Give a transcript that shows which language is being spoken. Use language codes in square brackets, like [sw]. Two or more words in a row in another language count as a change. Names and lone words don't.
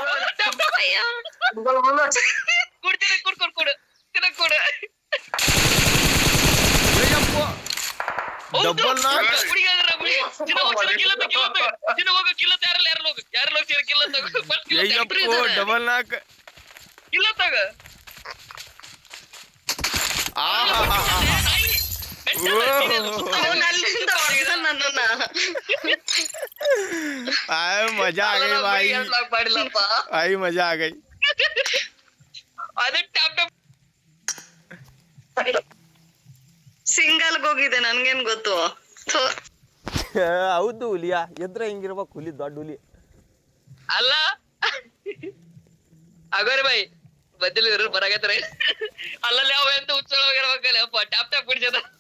[kn] ಕೊಡ್ತೀನಿ ಕೊಡು ಕೊಡು ಏಯಪ್ಪ [en] double knock [kn] ಏಯಪ್ಪ [en] double knock [hi] आय मजा आ गई भाई आई मजा आ गई. [kn] ಸಿಂಗಲ್ ಹೋಗಿದೆ ನನ್ಗೇನ್ ಗೊತ್ತು. ಹೌದು ಹುಲಿಯಾ ಎದ್ರ ಹಿಂಗಿರ್ಬೇಕು ಹುಲಿ ದೊಡ್ಡ ಹುಲಿ ಅಲ್ಲ. ಅಗೋರಿ ಬಾಯಿ ಬದಲು ಬರಾಗತ್ತಾರೆ ಅಲ್ಲಲ್ಲಿ ಅವ ಎಂತ ಉತ್ಸವ ಇರ್ಬೇಕಲ್ಲಪ್ಪ [en] tap tap [kn] ಬಿಡ್ಸದ.